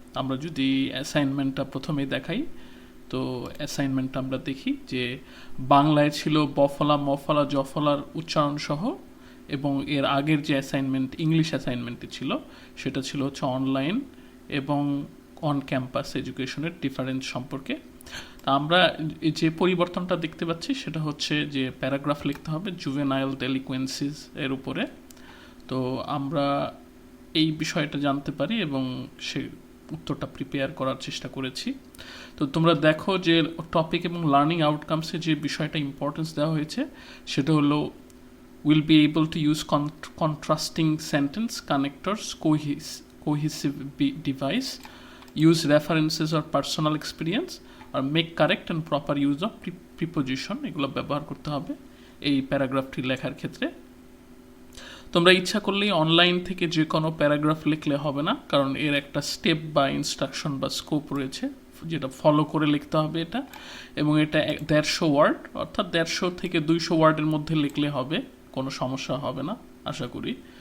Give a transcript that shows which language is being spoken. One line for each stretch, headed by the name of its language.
Bangla: আমরা যদি অ্যাসাইনমেন্টটা প্রথমেই দেখাই, তো অ্যাসাইনমেন্টটা আমরা দেখি যে বাংলায় ছিল বফলা মফলা জফলার উচ্চারণ সহ, এবং এর আগের যে অ্যাসাইনমেন্ট ইংলিশ অ্যাসাইনমেন্টটি ছিল সেটা ছিল হচ্ছে অনলাইন এবং অন ক্যাম্পাস এডুকেশনের ডিফারেন্স সম্পর্কে। তা আমরা যে পরিবর্তনটা দেখতে পাচ্ছি সেটা হচ্ছে যে প্যারাগ্রাফ লিখতে হবে জুভেনাইল ডেলিকুয়েন্সিস এর উপরে। তো আমরা এই বিষয়টা জানতে পারি এবং সে উত্তরটা প্রিপেয়ার করার চেষ্টা করেছি। তো তোমরা দেখো যে টপিক এবং লার্নিং আউটকামসে যে বিষয়টা ইম্পর্টেন্স দেওয়া হয়েছে সেটা হলো
English: will be able to use contrasting sentence connectors, cohesive device, use references or personal experience, or make correct and proper use of preposition।
Bangla: এগুলো ব্যবহার করতে হবে এই প্যারাগ্রাফটি লেখার ক্ষেত্রে। তোমরা ইচ্ছা করলেই অনলাইন থেকে যে কোনো প্যারাগ্রাফ লিখলে হবে না, কারণ এর একটা স্টেপ বা ইনস্ট্রাকশন বা স্কোপ রয়েছে যেটা ফলো করে লিখতে হবে এটা, এবং এটা 150 ওয়ার্ড, অর্থাৎ 150 থেকে 200 ওয়ার্ডের মধ্যে লিখলে হবে, কোনো সমস্যা হবে না আশা করি।